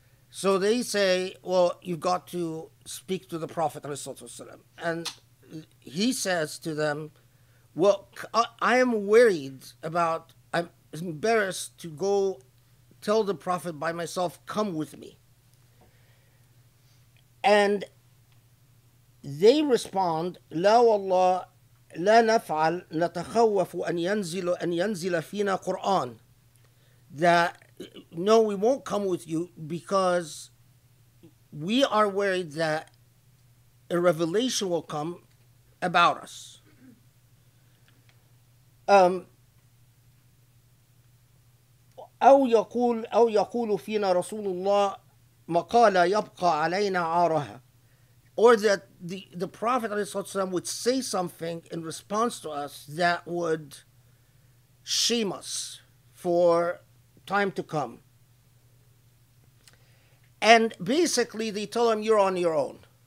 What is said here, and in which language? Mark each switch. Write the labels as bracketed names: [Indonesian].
[English] So they say, well, you've got to speak to the Prophet ﷺ. And he says to them, well, I am worried about, I'm embarrassed to go tell the Prophet by myself, come with me. And they respond, [Arabic] لا والله لا نفعل نتخوف أن ينزل فينا قرآن. [English] That no, we won't come with you because we are worried that a revelation will come about us. [Arabic] أو يقول فينا رسول الله مقالة يبقى علينا عارها. [English] Or that the Prophet ﷺ would say something in response to us that would shame us for time to come. And basically they tell him, you're on your own.